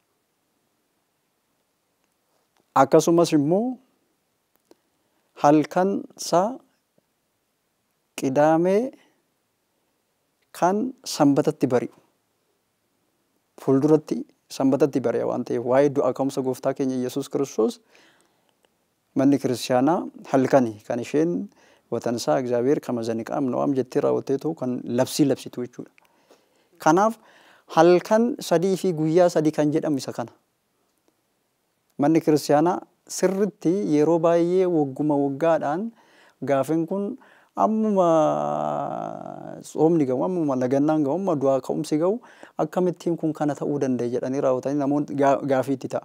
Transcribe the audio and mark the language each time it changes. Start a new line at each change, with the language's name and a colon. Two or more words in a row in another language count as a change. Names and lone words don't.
Oromo: Akkasumas immoo halkan isaa qidaamee kan sanbatatti bari'u. Fuulduratti sanbatatti bari'a waan ta'eef waa'ee du'a ka'umsa gooftaa keenya Yesuus Kiristoos manni kiristaanaa halkani kan isheen watansaa
Geez: እግዚአብሔር ከመዘንቃም ነውም
Oromo: jettee raawwatteetu kan labsii labsitu jechuudha. Kanaaf halkan 3 fi guyyaa 3 kan jedhamu isa kana. Manni kiristaanaa sirritti yeroo baay'ee wagguma waggaadhaan gaafin kun ammuma soomni gahu ammuma lagannaan gahu amma du'aa ka'umsi gahu akkamittiin kun kana ta'uu danda'e jedhanii raawwatanii namoonni gaafiitti ta'a.